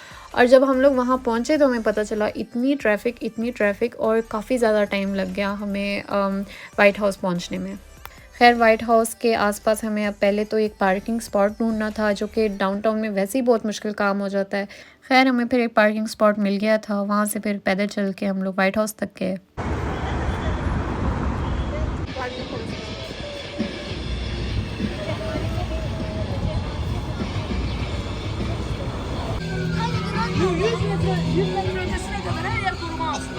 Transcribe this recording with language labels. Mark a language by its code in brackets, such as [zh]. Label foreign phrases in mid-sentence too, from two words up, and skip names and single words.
[hi] और जब हम लोग वहाँ पहुँचे तो हमें पता चला इतनी ट्रैफिक और काफ़ी ज़्यादा टाइम लग गया हमें वाइट हाउस पहुँचने में। खैर वाइट हाउस के आसपास हमें अब पहले तो एक [en] parking spot [hi] ढूंढना था, जो कि डाउनटाउन में वैसे ही बहुत मुश्किल काम हो जाता है। खैर हमें फिर एक [en] parking spot [hi] मिल गया था, वहाँ से फिर पैदल चल के हम लोग वाइट हाउस तक गए। [tr] Bu 100 metre ötesine kadar her yer koruma altında.